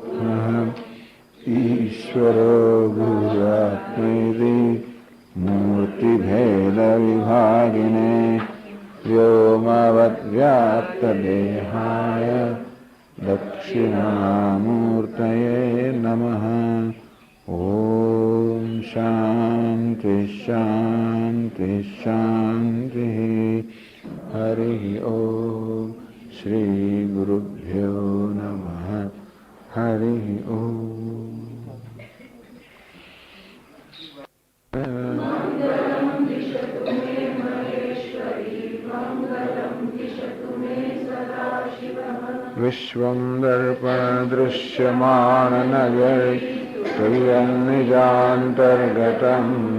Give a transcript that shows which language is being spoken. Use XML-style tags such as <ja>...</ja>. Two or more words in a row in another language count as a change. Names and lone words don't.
<sa>ईश्वरो गुरुरात्मेति मूर्तिभेदविभागिने व्योमवद्व्याप्तदेहाय दक्षिणामूर्तये नमः. ओम शांति शांति शांति. हरि ओम. श्री गुरुभ्यो नमः। हरि ओम। विश्वं दर्पणदृश्यमान नगरे तुल्यन्निजान्तर्गतम्</sa>